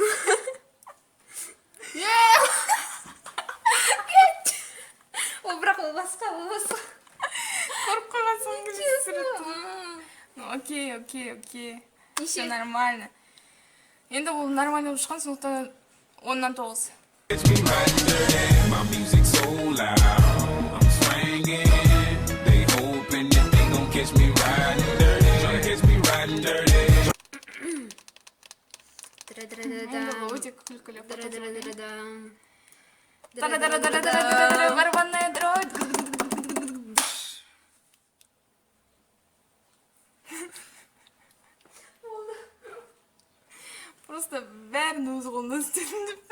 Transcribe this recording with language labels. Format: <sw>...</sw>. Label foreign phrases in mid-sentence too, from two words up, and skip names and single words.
<kk>Ол бірақ ол басқа. Қорып қойған соң суретті.</kk> <ru>Ну, окей. Все нормально.</ru> <kk>Енді ол нормально болып шыққан, сондықтан 10-нан 9.</kk> <en>Catch me riding dirty. My music so loud. I'm swinging. They hoping that they gon' catch me riding dirty. Tryna catch me riding dirty.</en> <kk>Енді бұл өте күлкілі фото. Дра-дра-дра-дра-дра.</kk> <ru>Барабанная дробь.</ru> <kk>Просто бәрін өз қолынан істедім деп.</kk>